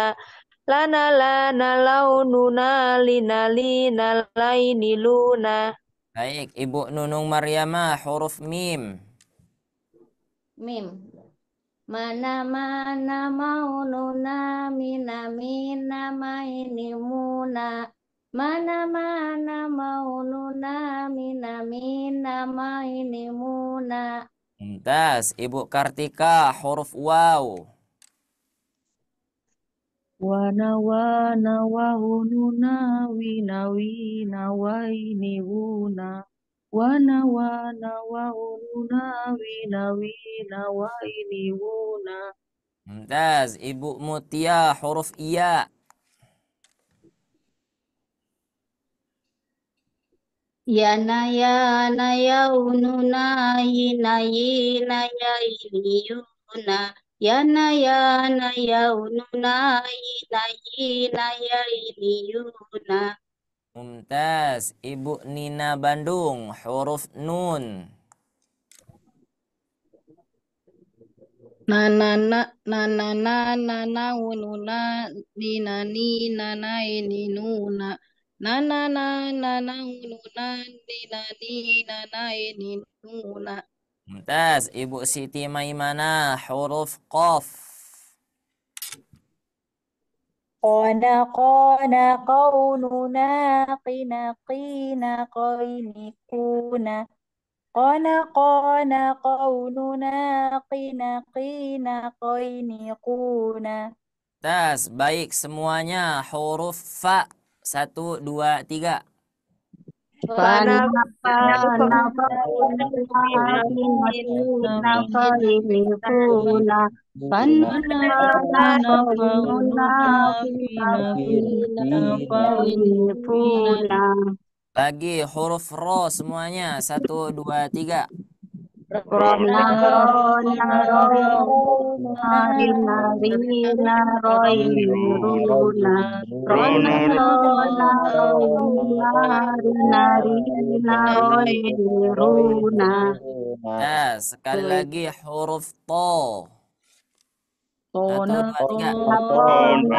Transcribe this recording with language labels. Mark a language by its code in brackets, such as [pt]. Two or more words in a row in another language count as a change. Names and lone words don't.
[id] Lana lana laununa lina lina laini luna. Baik, Ibu Nunung Maryamah, huruf mim. Mim. Mana mana maununa mina mina maini muna. Mana mana maununa mina mina maini muna. Mumtaz. Ibu Kartika, huruf waw. Wana wana wahununa wina wina waini wuna. Wana wana wahununa wina wina waini wuna. Mumtaz. Ibu Mutia, huruf iya. Yana yaununa yina yina yainiyuna. Yana yaununa yina yina yainiyuna. Mumtaz. Ibu Nina Bandung, huruf nun. Nana ununa nina nina naini nuna. Nana ununa nina nina naini nuna. Mumtaz. Ibu Siti Maimana, huruf qaf. Qana qana qaununa qina qina qaini kuna. Qana qana qaununa qina qina qaini kuna. Tas, baik semuanya huruf fa. 1, 2, 3. Fana Fana fana fauna fina faini funa. Fana Fana fauna faununa fina fina fina fina faini faununa. funa. Lagi huruf ro semuanya. 1, 2, 3. Rona rona rona rina rina roini runa. Rona rona rona rina rina roini runa. Tas, sekali lagi huruf to. 1, Tona 2, 3. Rona